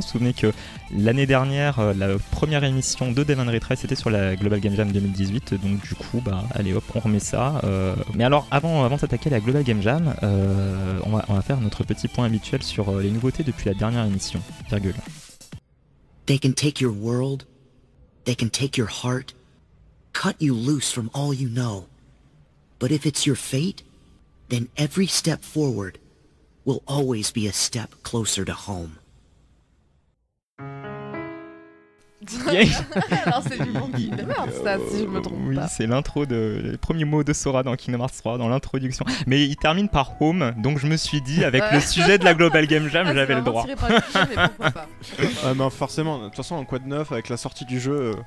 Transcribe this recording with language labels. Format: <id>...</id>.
<fr>Vous vous souvenez que l'année dernière, la première émission de Dev & Retry, c'était sur la Global Game Jam 2018. Donc du coup, bah allez hop, on remet ça. Mais alors, avant de s'attaquer à la Global Game Jam, on va faire notre petit point habituel sur les nouveautés depuis la dernière émission. Virgule.</fr> <en>They can take your world. They can take your heart, cut you loose from all you know. But if it's your fate, then every step forward will always be a step closer to home. Yeah.</en> <fr>Alors c'est du bon qui demeure, ça, si je me trompe oui, pas. Oui, c'est l'intro de. Les premiers mots de Sora dans Kingdom Hearts 3, dans l'introduction. Mais il termine par home, donc je me suis dit, avec le sujet de la Global Game Jam, ah, j'avais le droit. Tiré par le jeu, mais pourquoi pas. Ben forcément, de toute façon, quoi de neuf avec la sortie du jeu</fr>